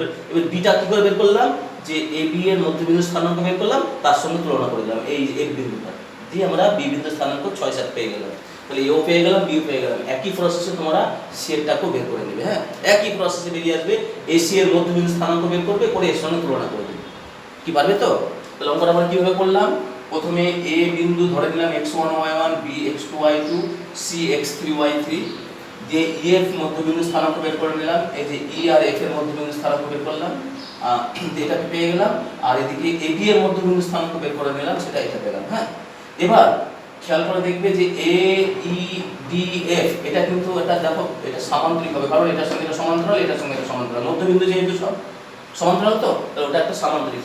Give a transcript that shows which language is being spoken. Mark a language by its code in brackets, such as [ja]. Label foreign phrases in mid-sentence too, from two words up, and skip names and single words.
[bn] এবার বিটা কি করে বের করলাম, যে এ বি এর মধ্যবিন্দু স্থানাঙ্ক বের করলাম, তার সঙ্গে তুলনা করে দিলাম এই এফ বিন্দুটা দিয়ে আমরা বি বিন্দু স্থানাঙ্ক 6 7 পেয়ে গেলাম। তাহলে এও পেয়ে গেলাম বিও পেয়ে গেলাম। একই প্রসেসে তোমরা সি এরটাকেও বের করে নেবে। হ্যাঁ একই প্রসেসে বেরিয়ে আসবে, এসি এর মধ্যবিন্দু স্থানাঙ্ক বের করবে, করে এর সঙ্গে তুলনা করে দেবে। কি পারবে তো? তাহলে অঙ্কটা আমরা কিভাবে করলাম, প্রথমে এ বিন্দু ধরে নিলাম x1 y1, b x2 y2, c x3 y3 দিয়ে ই এফ মধ্যবিন্দু স্থানাঙ্ক বের করে নিলাম, এই যে ই আর এফ এর মধ্যবিন্দু স্থানাঙ্ক বের করলাম, এটাকে পেয়ে গেলাম। আর এদিকে এ বি এর মধ্যবিন্দু স্থানাঙ্ক বের করে নিলাম, সেটা এটা পেলাম। হ্যাঁ এবার খেয়াল করে দেখবে যে এ ই ডি এফ এটা কিন্তু এটা দেখো এটা সামান্তরিক হবে, কারণ এটার সঙ্গে এটা সমান্তরাল, এটার সঙ্গে এটা সমান্তরাল, মধ্যবিন্দু যেহেতু সব সমান্তরাল তো তাহলে ওটা একটা সামান্তরিক।